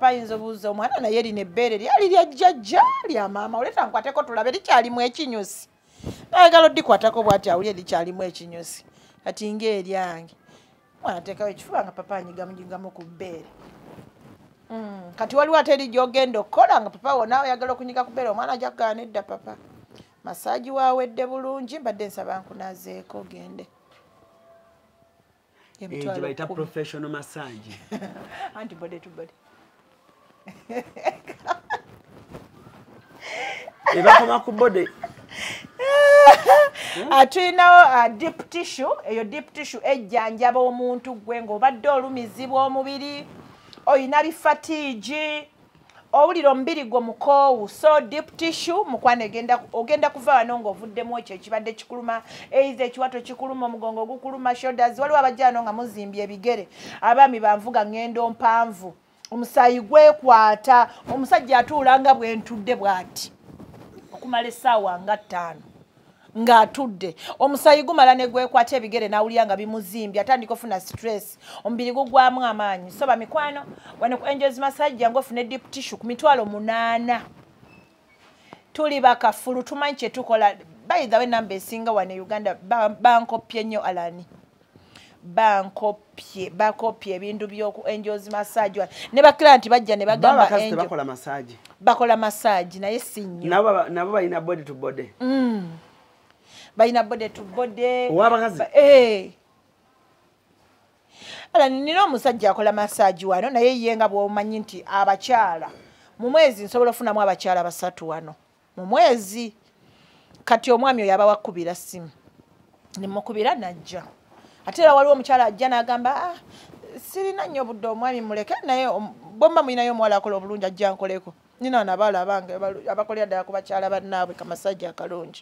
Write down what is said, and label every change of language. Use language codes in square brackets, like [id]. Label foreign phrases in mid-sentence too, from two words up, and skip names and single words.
[lg] ayinza obuuza omwana naye erina ebbeere lyali lya jjajja lya maama oleta nkwateko tulabe likyalimu ekinyusi ayagala oddikwatako bw'ati awulye likyalimu ekinyusi kati ng'eryange mwana teekawo ekifuba nga papa anyigamunyigamu ku bbeere kati waliwo ate eri gy'ogenda okukola nga papa wona oyagala okunyiga ku bbeere omwana ajja kugaana edda papa masaagi waawedde bulungi mbadde nsaba nkunaazeeko gende gye bayita [en] professional massage [lg] anti [en] body to body [lg] ebakoma ku bode tulinawo [en] deep tissue [lg] eyo [en] deep tissue [lg] ejjanjaba omuntu gwe ng'obadde olumizibwa omubiri oyina bifatiigi owulira omubiri gwo mukoowu so [en] deep tissue [lg] mukwana ogenda kuva wano ng'ovuddemu ekyo ekibadde kikuluma eiza ekiwato kikuluma omugongo gukuluma shoulders waliwo abajjano nga muzimbye ebigere abaami banvuga ngendo mpanvu omusaayi gwekwata omusajja atuula nga bwentudde bw'ati okumala essaawa nga 5 ng'atudde omusaayi gumala ne gwekwata ebigere n'awulira nga bimuzimbye atandika ofuna stress omubiri gugwamu amaanyi so bamikwano wano ku Angels massage jangu ofune [en] deep tissue [lg] ku mitwalo 8 tuli bakafulu tumanyi kye tukola [en] by the way [lg] namba esinga wano e Uganda bankopye nnyo alani bakopye ebintu by'oku Angels massage ne baklanti bajja ne bagamba Angel bakola massage naye si nnyo nabo balina [en] body to body [lg] balina [en] bode to bode [lg] owabakazi ala nina omusajja akola massage wano naye ye nga bw'omanyi nti abakyala mu mwezi nsobola ofunamu abakyala 3 wano mu mwezi kati omwami oyo abawakubira simu nimukubira najja ate era waliwo omukyala ajja n'agamba sirina nnyo budde omwami muleke naye bomba mulinayo omuwala akola obulungi ajja nkoleko nina nabaala abange abakolera ddala ku bakyala bannaabwe kamasajja akalungi